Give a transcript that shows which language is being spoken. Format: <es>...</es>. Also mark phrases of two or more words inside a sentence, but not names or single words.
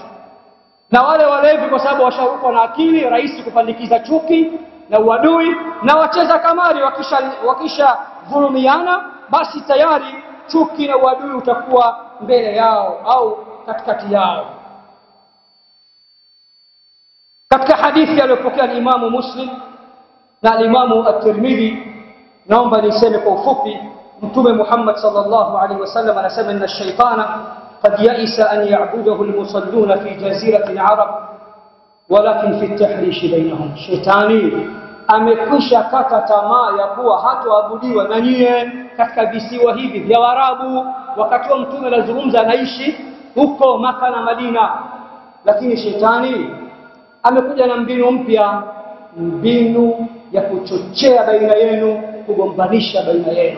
<sw>Na wale walevi kwa sababu washaruka na akili, rahisi kupandikiza chuki na uadui, na wacheza kamari wakisha dhulumiana, basi tayari chuki na uadui utakuwa mbele yao au katikati yao. Katika hadithi aliyopokea Imamu Muslim na Imamu At-Tirmidhi, naomba niseme kwa ufupi, Mtume Muhammad</sw> <ar>صلى الله عليه وسلم</ar> <sw>anasema</sw> <ar>إن الشيطان قد يئس أن يعبده المصلون في جزيرة العرب ولكن في التحريش بينهم.</ar> <sw>Shetani amekwisha kata tamaa ya kuwa hatoabudiwa na nyie katika visiwa hivi vya Waarabu. Wakati wa Mtume anazungumza anaishi huko Maka na Madina, lakini shetani amekuja na mbinu mpya, mbinu ya kuchochea baina yenu, kugombanisha baina yenu.</sw>